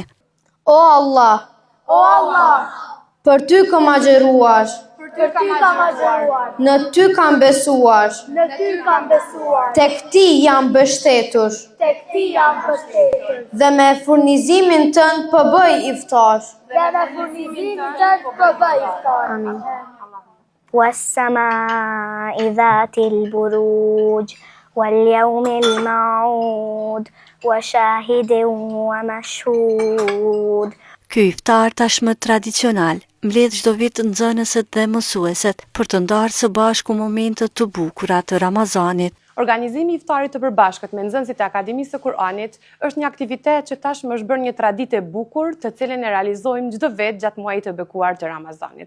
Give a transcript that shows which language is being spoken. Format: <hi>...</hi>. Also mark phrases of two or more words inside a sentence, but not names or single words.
<sq>O Allah, për ty kam agjeruar, në ty kam besuar, tek ti jam mbështetur, dhe me furnizimin tënd po bëj iftar. Amin.</sq> <ar>والسماء ذات البروج واليوم الموعود وشاهد ومشهود.</ar> <sq>Ky iftar tashmë tradicional mbledh çdo vit nxënësit dhe mësueset për të ndarë së bashku momente të bukura të Ramazanit. Organizimi i iftarit të përbashkët me nxënësit e Akademisë së Kuranit është një aktivitet që tashmë është bërë një traditë e bukur, të cilën e realizojmë çdo vit gjatë muajit të bekuar të Ramazanit.</sq>